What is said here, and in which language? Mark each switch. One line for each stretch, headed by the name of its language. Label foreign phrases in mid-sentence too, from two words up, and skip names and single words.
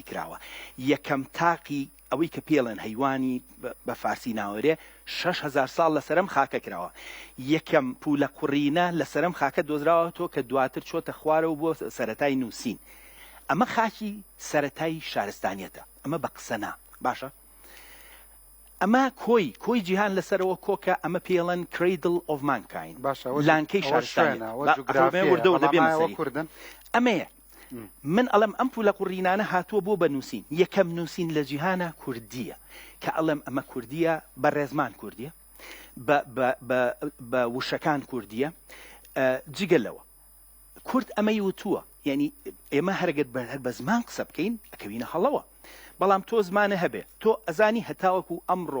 Central Kurdish: کراوە یەکەم تاقی ئەوەی کە پێڵێن هەیوانی بە فارسی ناوەرێ 6,000 ساڵ لەسەرم خاکە کراوە یەکەم پولە قوڕینە لەسەرم خاکە دۆزراوەتەوە کە دواتر چۆتە خوارەوە بۆ سەرەتای نووسین ئەمە خاکی سەرەتایی شارستانیەتە ئەمە بە قسەنا باشە ئەمە کۆی جیهان لەسەرەوە کۆکە ئەمە پێڵەن
English: cradle of mankind
Central Kurdish: لانکەی شارستانیەتە ئەمەیە من ئەڵم ئەم پولە قوڕینانە هاتووە بۆ بەنووسین یەکەم نووسین لە جیهانە کوردیە کە ئەڵم ئەمە کوردیە بە ڕێزمان کوردیە بە وشەکان کوردیە جگەلەوە کورد ئەمەی وتووە یعنی ئێمە هەرگەر هەر بە زمان قسە بکەین ئەکەوینە هەڵەوە بەڵام تۆ زمانە هەبێ تۆ ئەزانی هەتاوەکو ئەمڕۆ